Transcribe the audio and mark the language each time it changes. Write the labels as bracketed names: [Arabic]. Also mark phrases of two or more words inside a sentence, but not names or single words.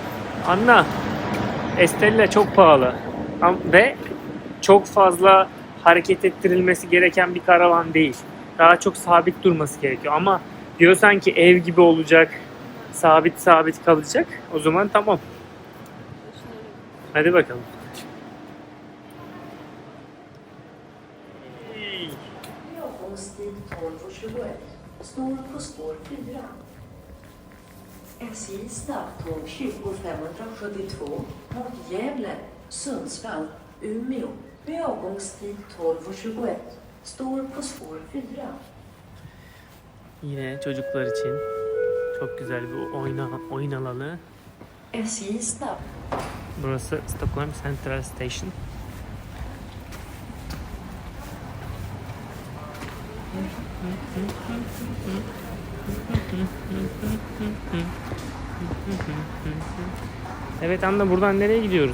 [Turkish] Anna, Estella çok pahalı. Ve çok fazla hareket ettirilmesi gereken bir karavan değil. Daha çok sabit durması gerekiyor. Ama diyorsan ki ev gibi olacak, sabit kalacak. O zaman tamam. Hadi bakalım. [Swedish] Avgångstid 12:21. Står på spår 4. SJ snabbtåg 20572 mot Gävle, Sundsvall, Umeå med avgångstid 12:21. Står på spår 4. [Turkish] Yine çocuklar için çok güzel bir oyun alanı. [Swedish] SJ snabb. [Turkish] Burası Stockholm Central Station. Evet Anna, buradan nereye gidiyoruz?